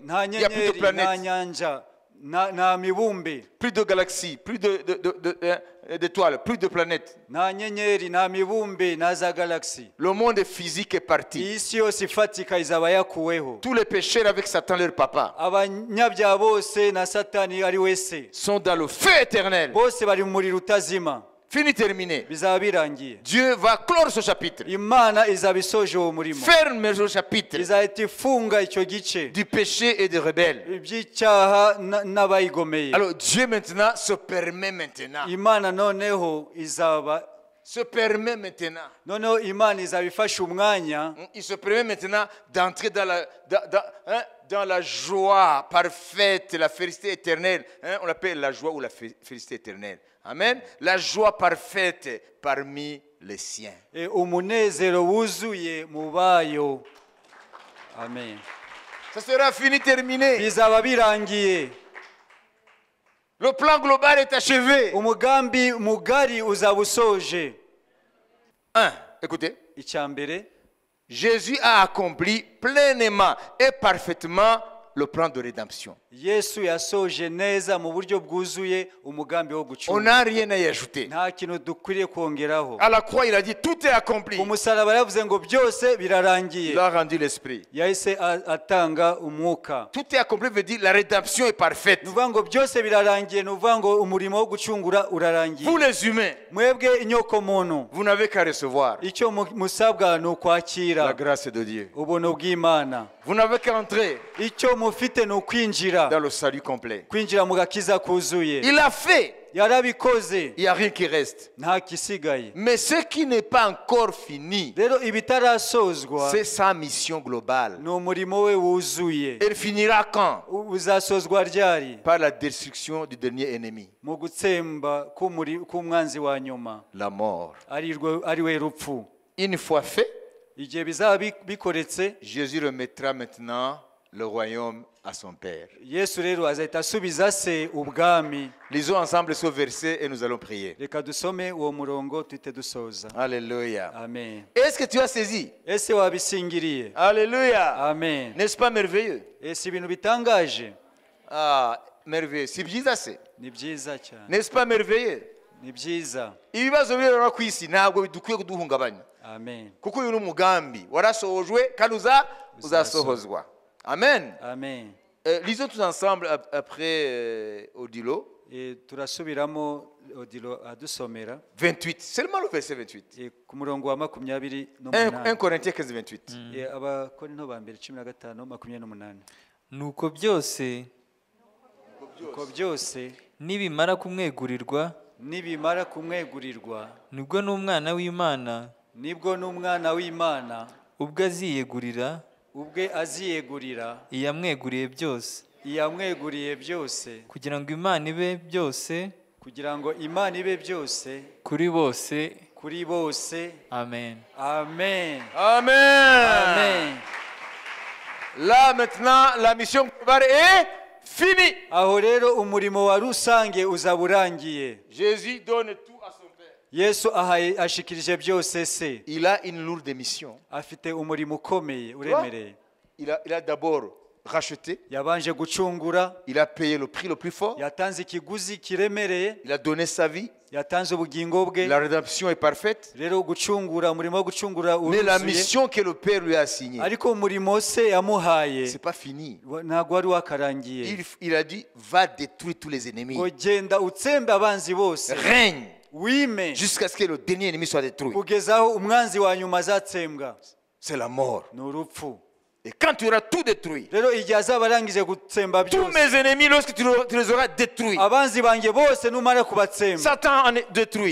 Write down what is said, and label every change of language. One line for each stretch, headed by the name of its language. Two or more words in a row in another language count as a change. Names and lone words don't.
Kinyarwanda: Nta
French: Il n'y a plus de
Kinyarwanda: nyenyeri, nta
French: planètes,
Kinyarwanda: nyanja, nta mibumbe,
French: plus de galaxies, plus d'étoiles, plus de planètes.
Kinyarwanda: nta nyenyeri, nta mibumbe, nta za galaxy.
French: Le monde physique est parti.
Kinyarwanda: Iyi si yose ifatika izaba yakuweho.
French: Tous les pécheurs avec Satan, leur papa,
Kinyarwanda: Abanyabyaha bose na Satani ari wese
French: sont dans le feu éternel.
Kinyarwanda: bose bari mu muriro utazima.
French: Fini, terminé.
Kinyarwanda: Bizaba birangiye.
French: Dieu va clore ce chapitre.
Kinyarwanda: Imana izaba isoje uwo murimo.
French: Ferme ce chapitre
Kinyarwanda: Izahita ifunga icyo gice
French: du péché et des rebelles.
Kinyarwanda: iby'icyaha n'abayigomeye.
French: Alors Dieu maintenant se permet maintenant
Kinyarwanda: Imana noneho izaba
French: se permet maintenant.
Kinyarwanda: noneho imana izabifasha umwanya
French: Il se permet maintenant d'entrer dans la joie parfaite, la félicité éternelle. On l'appelle la joie ou la félicité éternelle. Amen. La joie parfaite parmi les siens.
Kinyarwanda: umunezero wuzuye mu bayo. Amen.
French: Ça sera fini, terminé.
Kinyarwanda: Bizaba birangiye.
French: Le plan global est achevé.
Kinyarwanda: Umugambi mugari uzaba usoje.
French: 1. Écoutez.
Kinyarwanda: Icyambere,
French: Jésus a accompli pleinement et parfaitement le plan de rédemption.
Kinyarwanda: Yesu yasoje neza mu buryo bwuzuye umugambi wo
French: On
Kinyarwanda: gucunga.
French: n'a rien à y ajouter.
Kinyarwanda: Nta kintu dukwiriye kongeraho.
French: À la croix, il a dit tout est accompli.
Kinyarwanda: Umusaraba yavuze ngo byose birarangiye.
French: Il a rendu l'esprit.
Kinyarwanda: Yahise atanga umwuka.
French: Tout est accompli veut dire la rédemption est parfaite.
Kinyarwanda: Nuvuga ngo byose birarangiye, nuvuga ngo umurimo wo gucungura urarangiye.
French: Vous les humains,
Kinyarwanda: Mwebwe inyoko muntu,
French: vous n'avez qu'à recevoir
Kinyarwanda: icyo musabwa ni
French: la
Kinyarwanda: ukwakira
French: grâce de Dieu.
Kinyarwanda: ubuntu bw'Imana.
French: Vous n'avez qu'à entrer
Kinyarwanda: Icyo mufite ni ukwinjira,
French: dans le salut complet.
Kinyarwanda: kwinjira mu gakiza kuzuye.
French: Il a fait.
Kinyarwanda: Yarabikoze,
French: Il n'y a rien qui reste.
Kinyarwanda: nta kisigaye.
French: Mais ce qui n'est pas encore fini,
Kinyarwanda: Rero ibitarasozwa
French: c'est sa mission globale.
Kinyarwanda: ni umurimo we wuzuye.
French: Elle finira quand?
Kinyarwanda: Uzasozwa ryari?
French: Par la destruction du dernier ennemi,
Kinyarwanda: Mu gutsemba k'umwanzi wa nyuma,
French: la mort.
Kinyarwanda: ari we rupfu.
French: Une fois fait,
Kinyarwanda: Igihe bizaba bikoretse,
French: Jésus remettra maintenant le royaume à son Père.
Kinyarwanda: Yesu rero azahita asubiza se ubwami.
French: Lisons ensemble ce verset et nous allons prier.
Kinyarwanda: Reka dusome uwo murongo tuhite dusoza.
French: Alléluia. Amen. Est-ce que tu as saisi?
Kinyarwanda: Ese wabisingiriye?
French: Alléluia. Amen. N'est-ce pas merveilleux?
Kinyarwanda: Ese ibintu bitangaje? Ah, merveilleux. Si byiza se. Ni byiza cyane.
French: N'est-ce pas merveilleux?
Kinyarwanda: Ni byiza. Ibibazo birora ku isi ntabwo bidukwiye kuduhungabanya. Amen. Kuko uyu ni umugambi warasohojwe kandi uzasohozwa. Amen. Amen.
French: Lisons tous ensemble après Odilo.
Kinyarwanda: Turasubiramo Odilo adusomera 28.
French: Seulement le verset 28.
Kinyarwanda: ku murongo wa
French: 1 Corinthiens 15, 28.
Kinyarwanda: Abakorinto ba mbere 15:28. nuko byose Uko byose nibimara kumwegurirwa nibimara kumwegurirwa, nibwo n'umwana w'Imana nibwo n'umwana w'Imana ubwo aziyegurira ubwe aziyegurira iyamweguriye byose, iyamweguriye byose, kugira ngo Imana ibe byose kugira ngo Imana ibe byose kuri bose. kuri bose. Amen. Amen. Amen. Amen.
French: Là maintenant, la mission globale est finie.
Kinyarwanda: Aho rero umurimo wa rusange uzaba urangiye.
French: Jésus donne tout à son Père.
Kinyarwanda: Yesu ashikirije byose se.
French: Il a une lourde mission.
Kinyarwanda: Afite umurimo ukomeye uremereye.
French: Il a d'abord racheté.
Kinyarwanda: Yabanje gucungura.
French: Il a payé le prix le plus fort.
Kinyarwanda: Yatanze ikiguzi kiremereye.
French: Il a donné sa vie.
Kinyarwanda: Yatanze ubugingo bwe.
French: La rédemption est parfaite.
Kinyarwanda: Rero gucungura, umurimo wo gucungura
French: Mais la
Kinyarwanda: uruzuye.
French: mission que le Père lui a assignée,
Kinyarwanda: Ariko umurimo se yamuhaye
French: c'est pas fini.
Kinyarwanda: ntabwo wari wakarangiye.
French: Il a dit, va détruire tous les ennemis.
Kinyarwanda: Ngo genda utsembe abanzi bose.
French: Règne
Kinyarwanda: Wime
French: jusqu'à ce que le dernier ennemi soit détruit.
Kinyarwanda: kugeza aho umwanzi wa nyuma azatsembwa.
French: C'est la mort.
Kinyarwanda: Ni urupfu.
French: Et quand tu auras tout détruit,
Kinyarwanda: Rero igihe azaba arangije gutsemba
French: tous
Kinyarwanda: byose,
French: mes ennemis, lorsque tu les auras détruits,
Kinyarwanda: abanzi banjye bose numara kubatsemba,
French: Satan en est détruit,